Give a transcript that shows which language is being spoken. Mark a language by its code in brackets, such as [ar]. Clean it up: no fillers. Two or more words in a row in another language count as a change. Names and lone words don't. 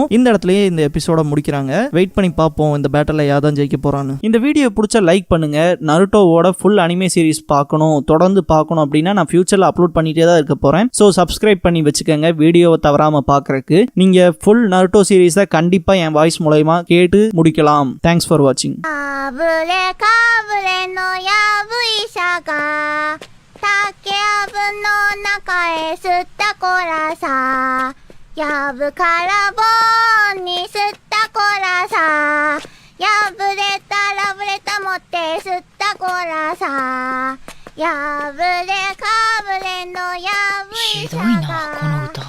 [ta] இந்த இடத்துலயே இந்த எபிசோட முடிக்கிறாங்க. வெயிட் பண்ணி பார்ப்போம் இந்த பேட்டல்ல யாதான் ஜெயிக்க போறான்னு. இந்த வீடியோ பிடிச்ச லைக் பண்ணுங்க. நருட்டோவோட [en] full anime series series [ta] பார்க்கணும், தொடர்ந்து பார்க்கணும் அப்படின்னா நான் ஃபியூச்சரில் அப்லோட் பண்ணிட்டே தான் இருக்க போகிறேன். ஸோ சப்ஸ்கிரைப் பண்ணி வச்சுக்கோங்க வீடியோவை தவறாமல் பார்க்குறக்கு. நீங்கள் ஃபுல் நருட்டோ சீரீஸை கண்டிப்பாக என் வாய்ஸ் மூலயமா கேட்டு முடிக்கலாம். [en] Thanks for watching. [ja] やぶからぼんに吸ったこらさ、破れたラブレタ持って吸ったこらさ、破れかぶれのやぶいさが。ひどいなこの